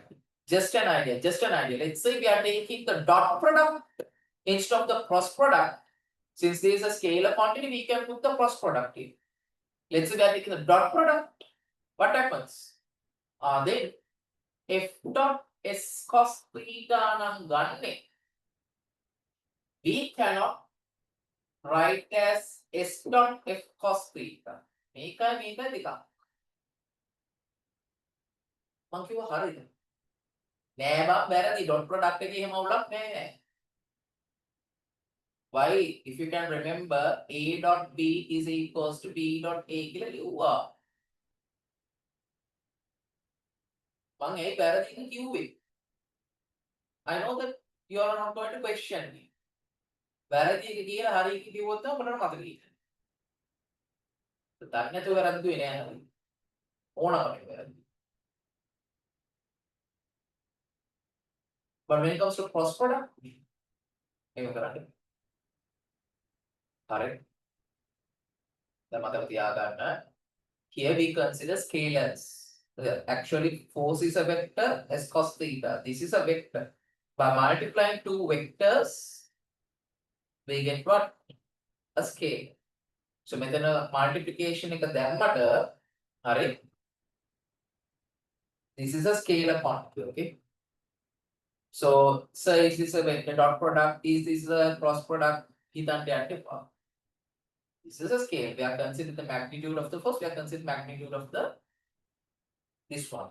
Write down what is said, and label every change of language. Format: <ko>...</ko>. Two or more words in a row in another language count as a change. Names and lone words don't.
<en>Just an idea, just an idea. Let's say we are taking the dot product instead of the cross product. Since there is a scalar quantity, we can put the cross product in. Let's say we are taking the dot product. What happens? Then F dot S cos theta</en> <si>නම් ගන්නේ.</si> <en>We cannot write as S dot F cos theta.</en> <si>මේකයි දෙකක්. මං කිව්වා හරියද? නෑ බා වැරදි</si> <en>dot product</en> <si>එකේ එහෙම අවුලක් නෑ.</si> <en>Why? If you can remember, A dot B is equals to B dot A</en> <si>කියලා ලිව්වා. මං ඒ වැරදිද කිව්වේ.</si> <en>I know that you are not going to question me.</en> <si>වැරදි එක කියලා හරි එක කිව්වොත් තමයි මට මතක ඉන්නේ. දන්නේ නැතුව වැරද්දුවේ නෑ හරි. ඕනකමෙන් වැරදි.</si> <en>But when it comes to cross product,</en> <si>එහෙම කරන්නේ. හරි. දැන් මතක තියාගන්න.</si> <en>Here we consider scalars. Actually, force is a vector, S cos theta. This is a vector. By multiplying two vectors, we get what? A scale. So,</en> <si>මෙතන multiplication එක දැම්මට හරි.</si> <en>This is a scalar quantity, okay? So, is this a vector dot product? Is this a cross product? This is a scale. We are considering the magnitude of the first. We are considering magnitude of the this one.</en>